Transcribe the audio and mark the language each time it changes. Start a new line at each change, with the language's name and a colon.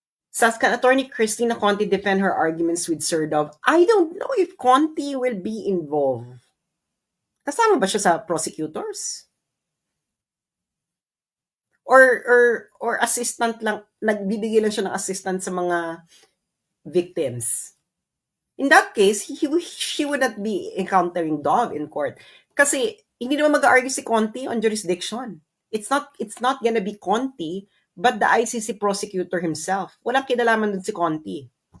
English: Says, can Attorney Cristina Conti defend her arguments with Sir Dov? I don't know if Conti will be involved.
Filipino: Kasama ba siya sa prosecutors? Or assistant lang, nagbibigay lang siya ng assistant sa mga victims.
English: In that case, she would not be encountering Dov in court.
Filipino: Kasi hindi naman mag-argue si Conti on jurisdiction.
English: It's not gonna be Conti, but the ICC prosecutor himself.
Filipino: Walang kinalaman dun si Conti.